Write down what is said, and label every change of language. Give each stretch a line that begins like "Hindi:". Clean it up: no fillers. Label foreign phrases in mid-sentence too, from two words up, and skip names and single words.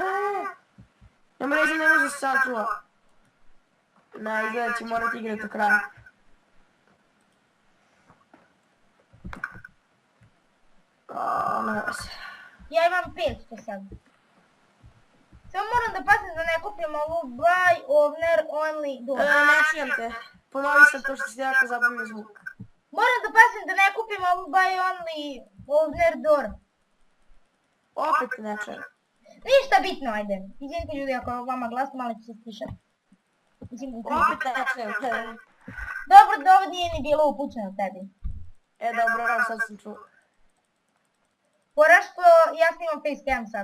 Serbian: Nema reći ne može se sačuva. Ne, izgleda će morati igrati do kraja. Ne se. Ja imam 500 sad. Samo moram da pazim da ne kupim ovu
English: buy owner only door.
Serbian: Ne čujem te. Ponovi sam to što si jako zabavio zvuk. Moram da pazim da ne kupim ovu
English: buy only owner door.
Serbian: Opet ne čujem. Ništa bitno, ajde. Izvinite ljudi ako je vama glasno, malo ću se stišati. Opet ne čujem. Dobro, da ovo nije ni bilo upućeno tebi. Dobro, sad sam čuo. Pora što ja snimam facecam sad.